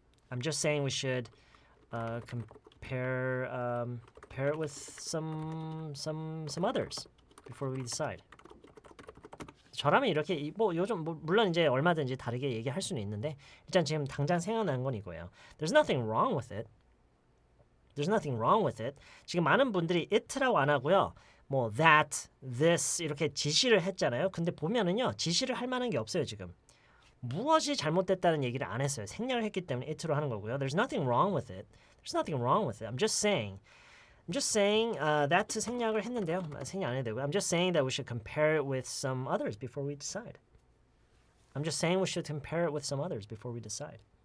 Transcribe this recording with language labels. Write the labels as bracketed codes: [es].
[en] I'm just saying we should compare it with some others before we decide. [ko] 저라면 이렇게 뭐 요즘 물론 이제 얼마든지 다르게 얘기할 수는 있는데 일단 지금 당장 생각나는 건 이거예요. [en] There's nothing wrong with it. There's nothing wrong with it. [ko] 지금 많은 분들이 it라고 안 하고요. 뭐 that, this 이렇게 지시를 했잖아요. 근데 보면은요. 지시를 할 만한 게 없어요, 지금. 무엇이 잘못됐다는 얘기를 안 했어요. 생략을 했기 때문에 it로 하는 거고요. [en] There's nothing wrong with it. There's nothing wrong with it. I'm just saying that [ko] 생략을 했는데요. 생략 안 해도 되고요. [en] I'm just saying that we should compare it with some others before we decide. I'm just saying we should compare it with some others before we decide.